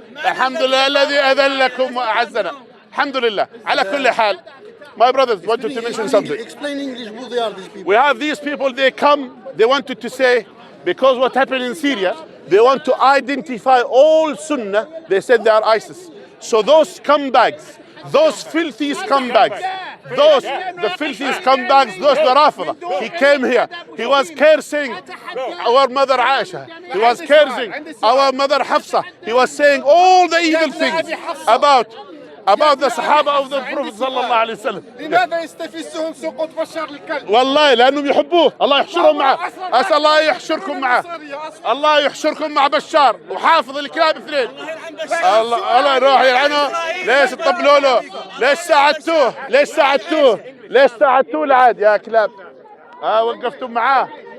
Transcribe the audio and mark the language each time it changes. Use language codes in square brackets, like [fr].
[ar] الحمد لله الذي أذلكم وأعزنا. الحمد لله. على كل حال [en] my brothers wanted to mention something. Explain English who they are, these people. We have these people, they wanted to say, because what happened in Syria, they want to identify all Sunnah, they said they are ISIS. So those scumbags, those filthy scumbags, the filthy scumbags, those the Rafida, he came here, he was cursing our mother Aisha, he was cursing our mother Hafsa, he was saying all the evil things about the Sahaba of the Prophet sallallahu alayhi wa sallam. [ar] لماذا يستفزهم سقوط بشار الكلب؟ والله لأنهم يحبوه. الله يحشرهم معه. أسأل الله يحشركم معه. الله يحشركم مع بشار وحافظ الكلاب اثنين. الله يروح يلعنه. ليش تطبلوا له؟ ليش ساعدتوه العاد يا كلاب؟ وقفتم معاه.